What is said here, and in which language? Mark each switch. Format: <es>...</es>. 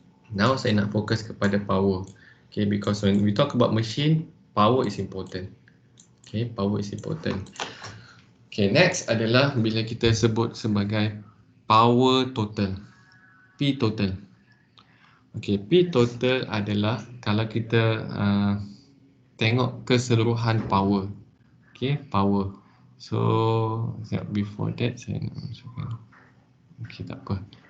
<ms>Now saya nak fokus kepada power.</ms> <en>Okay, because when we talk about machine, power is important. Okay, power is important.</en> <ms>Okay, next adalah bila kita sebut sebagai power total. P total. Okay, P total adalah kalau kita tengok keseluruhan power. Okay, power.</ms> <en>So, before that</en> <ms>saya nak masukkan. Okay, tak apa.</ms>